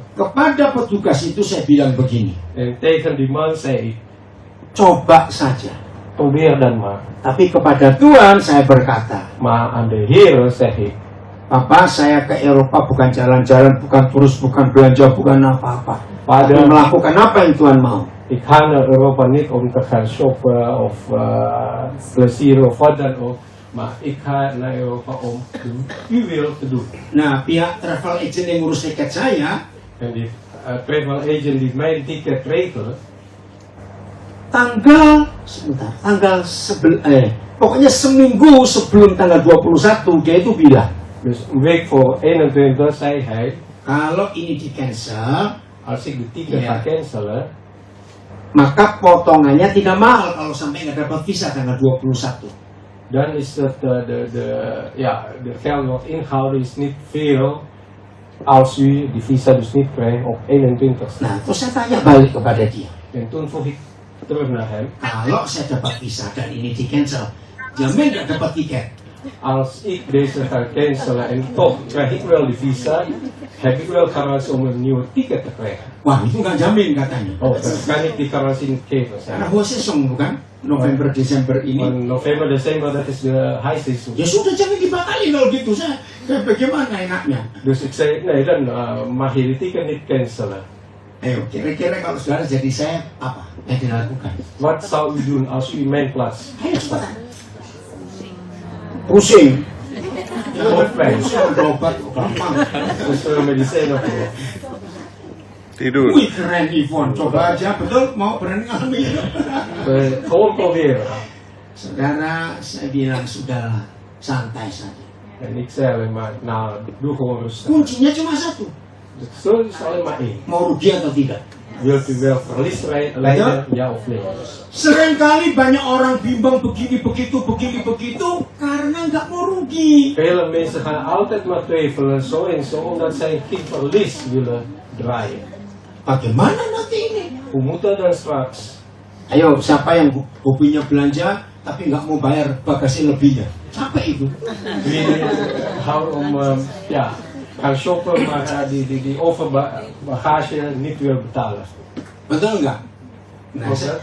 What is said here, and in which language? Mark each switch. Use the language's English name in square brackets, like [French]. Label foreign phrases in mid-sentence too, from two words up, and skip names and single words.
[Indonesian] Kepada petugas itu saya bilang begini, [Dutch] En tegen die man zei ik, [Indonesian] coba saja. [Dutch] probeer dan maar. [Indonesian] Tapi kepada Tuhan saya berkata, [Dutch] Maar aan de Heer zeg ik, [Indonesian] Papa, saya ke Eropa bukan jalan-jalan, bukan turus, bukan belanja, bukan apa-apa. Tapi Pada- melakukan apa yang Tuhan mau. [Dutch] ik ga naar Europa niet om te gaan shoppen of plezier of wat dan ook. Maar ik ga naar Europa om uw wil te doen. [Indonesian] Nah, pihak [English] travel agent [Indonesian] yang ngurus tiket saya, [Dutch] En die [English] travel agent [Dutch] die mijn ticket regelen, [Indonesian] pokoknya seminggu sebelum tanggal 21 dia itu bilang, [Dutch] dus een week voor 21 zei hij, [Indonesian] kalau ini di cancel, [Dutch] als ik de ticket Ja. ga cancelen, [Indonesian] maka potongannya tidak mahal kalau sampai nggak dapat visa tanggal 21. [Dutch] dan is het de geld wat ingehouden is niet veel als u die visa dus niet krijgt op 21. [Indonesian] Nah, terus saya tanya balik kepada dia, [Dutch] En toen vroeg ik terug naar hem, [Indonesian] kalau saya dapat visa dan ini di cancel, jamin nggak dapat tiket? [Dutch] als ik deze ga cancelen en toch krijg ik wel die visa, heb ik wel garantie om een nieuwe ticket te krijgen. [Indonesian] Wah, itu nggak jamin katanya. [Dutch] Oh, dan kan ik die garantie niet geven. Zei [Indonesian] Karena [Dutch] hij. [Indonesian] gua sesong bukan, November Desember ini. [Dutch] Want november, december, dat is de high season. [Indonesian] Ya sudah jangan dibatalin kalau gitu, saya bagaimana enaknya? [Dutch] Dus ik zei, nee, dan mag je die ticket niet cancelen. [Indonesian] Ayo, kira-kira kalau saudara jadi saya, apa yang dilakukan? [Dutch] Wat zou u doen als u in mijn plaats? [Indonesian] Ayo cepetan. Pusing. [Dutch] Hoofdpijn. [Indonesian] Pusing, berobat, gampang. [Dutch] Dus medicijnen voor. [Indonesian] Tidur. Wih keren Ivon, coba aja, betul? Mau berani ngalamin? [Dutch] Gewoon proberen. [Indonesian] Saudara, saya bilang sudahlah, santai saja. [Dutch] En ik zei alleen maar, nou, doe gewoon rustig. [Indonesian] Kuncinya cuma satu, [Dutch] De steun is alleen maar één. [Indonesian] mau rugi atau tidak. [Dutch] Wilt u wel verlies leiden, ja of nee? [Indonesian] Seringkali banyak orang bimbang begini begitu karena nggak mau rugi. [Dutch] Vele mensen gaan altijd maar twijfelen, zo en zo, omdat zij geen verlies willen draaien. [Indonesian] Bagaimana nanti ini? [Dutch] Hoe moet dat dan straks? [Indonesian] Ayo, siapa yang hobinya belanja tapi nggak mau bayar bagasi lebihnya? Capek itu. [Dutch] Wie houdt om gaan shoppen, maar die overbagage niet wil betalen. [Indonesian] Betul nggak? Nah, Betul.